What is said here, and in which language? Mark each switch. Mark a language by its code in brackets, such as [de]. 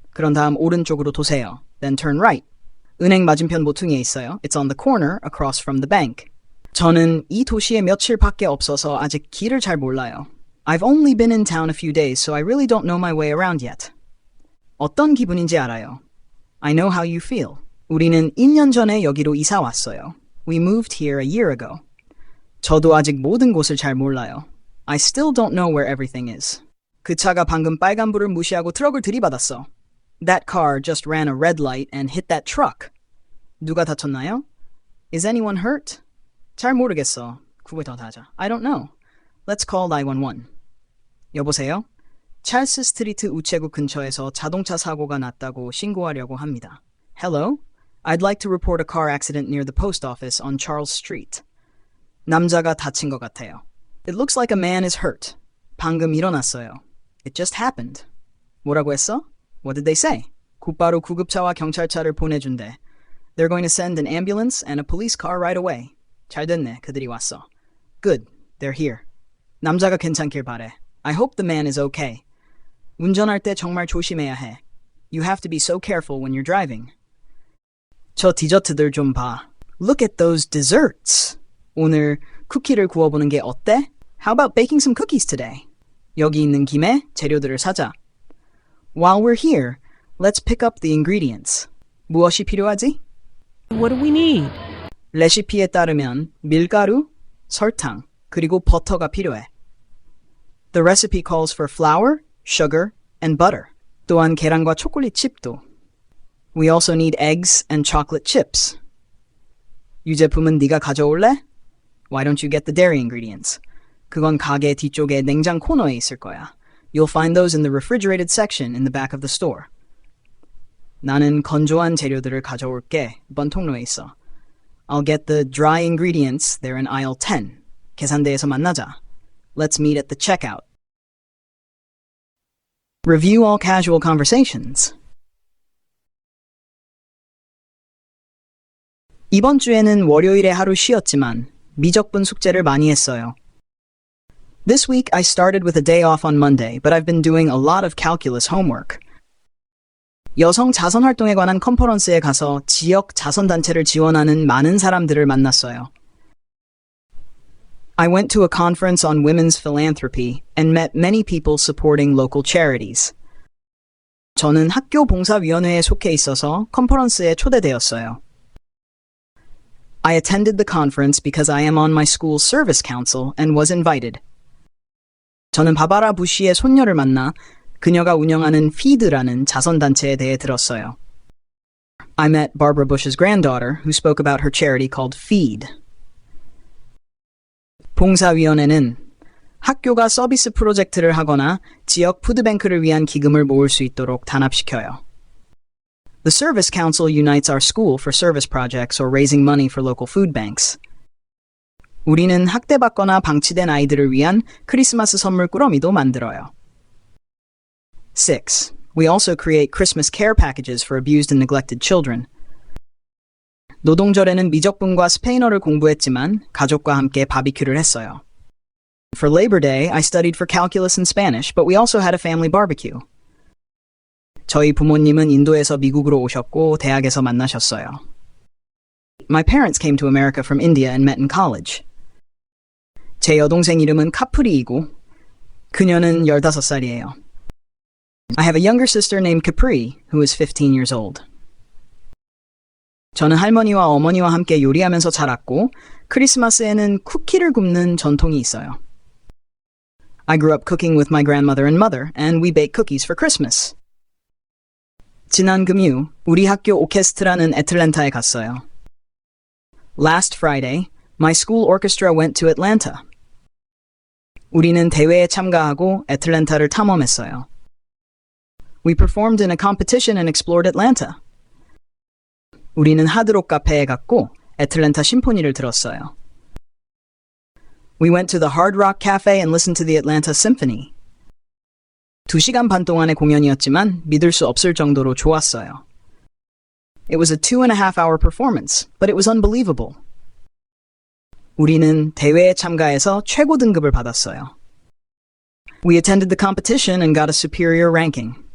[ko] 그런 다음 오른쪽으로 도세요. [en] Then turn right. [ko] 은행 맞은편 모퉁이에 있어요. [en] It's on the corner across from the bank. [ko] 저는 이 도시에 며칠밖에 없어서 아직 길을 잘 몰라요. [en] I've only been in town a few days, so I really don't know my way around yet. [ko] 어떤 기분인지 알아요. [en] I know how you feel. [ko] 우리는 2년 전에 여기로 이사 왔어요. [en] We moved here a year ago. [ko] 저도 아직 모든 곳을 잘 몰라요. [en] I still don't know where everything is. [ko] 그 차가 방금 빨간불을 무시하고 트럭을 들이받았어. [en] That car just ran a red light and hit that truck. [ko] 누가 다쳤나요? [en] Is anyone hurt? [ko] 잘 모르겠어. 구글 더 하자. [en] I don't know. Let's call 911. [ko] 여보세요? 찰스 스트리트 우체국 근처에서 자동차 사고가 났다고 신고하려고 합니다. [en] Hello? I'd like to report a car accident near the post office on Charles Street. [ko] 남자가 다친 것 같아요. [en] It looks like a man is hurt. [ko] 방금 일어났어요. [en] It just happened. [ko] 뭐라고 했어? [en] What did they say? [ko] 곧바로 구급차와 경찰차를 보내준대. [en] They're going to send an ambulance and a police car right away. [ko] 잘 됐네. 그들이 왔어. [en] Good. They're here. [ko] 남자가 괜찮길 바래. [en] I hope the man is okay. [ko] 운전할 때 정말 조심해야 해. [en] You have to be so careful when you're driving. [ko] 저 디저트들 좀 봐. [en] Look at those desserts. [ko] 오늘 쿠키를 구워보는 게 어때? [en] How about baking some cookies today? [ko] 여기 있는 김에 재료들을 사자. [en] While we're here, let's pick up the ingredients. [ko] 무엇이 필요하지? [en] What do we need? [ko] 레시피에 따르면 밀가루, 설탕, 그리고 버터가 필요해. [en] The recipe calls for flour, sugar, and butter. [ko] 또한 계란과 초콜릿 칩도. [en] We also need eggs and chocolate chips. [ko] 유제품은 네가 가져올래? [en] Why don't you get the dairy ingredients? [ko] 그건 가게 뒤쪽에 냉장 코너에 있을 거야. [en] You'll find those in the refrigerated section in the back of the store. [ko] 나는 건조한 재료들을 가져올게. 이번 통로에 있어. [en] I'll get the dry ingredients. They're in aisle 10. [ko] 계산대에서 만나자. [en] Let's meet at the checkout. Review all casual conversations. [ko] 이번 주에는 월요일에 하루 쉬었지만 미적분 숙제를 많이 했어요. [en] This week I started with a day off on Monday, but I've been doing a lot of calculus homework. [ko] 여성 자선 활동에 관한 컨퍼런스에 가서 지역 자선단체를 지원하는 많은 사람들을 만났어요. [en] I went to a conference on women's philanthropy and met many people supporting local charities. [ko] 저는 학교 봉사위원회에 속해 있어서 컨퍼런스에 초대되었어요. [en] I attended the conference because I am on my school's service council and was invited. [ko] 저는 바바라 부시의 손녀를 만나 그녀가 운영하는 feed라는 자선단체에 대해 들었어요. [en] I met Barbara Bush's granddaughter who spoke about her charity called Feed. [ko] 봉사위원회는 학교가 서비스 프로젝트를 하거나 지역 푸드뱅크를 위한 기금을 모을 수 있도록 단합시켜요. [en] The Service Council unites our school for service projects or raising money for local food banks. [ko] 우리는 학대받거나 방치된 아이들을 위한 크리스마스 선물 꾸러미도 만들어요. 6. [en] We also create Christmas care packages for abused and neglected children. [ko] 노동절에는 미적분과 스페인어를 공부했지만 가족과 함께 바비큐를 했어요. [en] For Labor Day, I studied for calculus and Spanish, but we also had a family barbecue. [ko] 저희 부모님은 인도에서 미국으로 오셨고 대학에서 만나셨어요. [en] My parents came to America from India and met in college. [ko] 제 여동생 이름은 카프리이고 그녀는 15살이에요. [en] I have a younger sister named Capri, who is 15 years old. [ko] 저는 할머니와 어머니와 함께 요리하면서 자랐고 크리스마스에는 쿠키를 굽는 전통이 있어요. [en] I grew up cooking with my grandmother and mother, and we bake cookies for Christmas. [ko] 지난 금요, 우리 학교 오케스트라는 애틀랜타에 갔어요. [en] Last Friday, my school orchestra went to Atlanta. [ko] 우리는 대회에 참가하고 애틀랜타를 탐험했어요. [en] We performed in a competition and explored Atlanta. [ko] 우리는 하드록 카페에 갔고 애틀랜타 심포니를 들었어요. [en] We went to the Hard Rock Cafe and listened to the Atlanta Symphony. [ko] 2시간 반 동안의 공연이었지만 믿을 수 없을 정도로 좋았어요. [en] It was a 2.5-hour performance, but it was unbelievable. [ko] 우리는 대회에 참가해서 최고 등급을 받았어요. [en] We attended the competition and got a superior ranking.